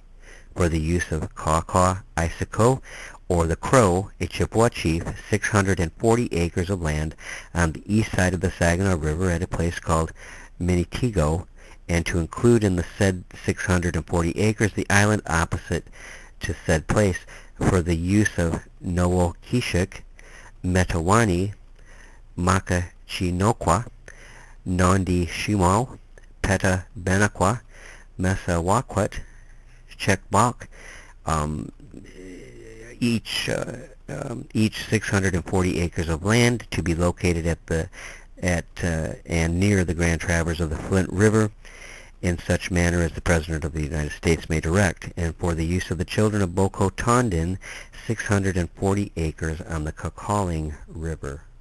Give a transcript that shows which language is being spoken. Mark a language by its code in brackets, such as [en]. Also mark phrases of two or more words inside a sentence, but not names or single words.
[en] For the use of Kaw Isako, or the Crow, a Chippewa chief, 640 acres of land on the east side of the Saginaw River at a place called Minitigo, and to include in the said 640 acres the island opposite to said place. For the use of Nowokishik, Metawani, Makachinokwa, Nondi Shimo, Peta Benakwa, Mesawakwet, Checkbok, each 640 acres of land to be located and near the Grand Traverse of the Flint River in such manner as the President of the United States may direct, and for the use of the children of Boko Tondin, 640 acres on the Calling River.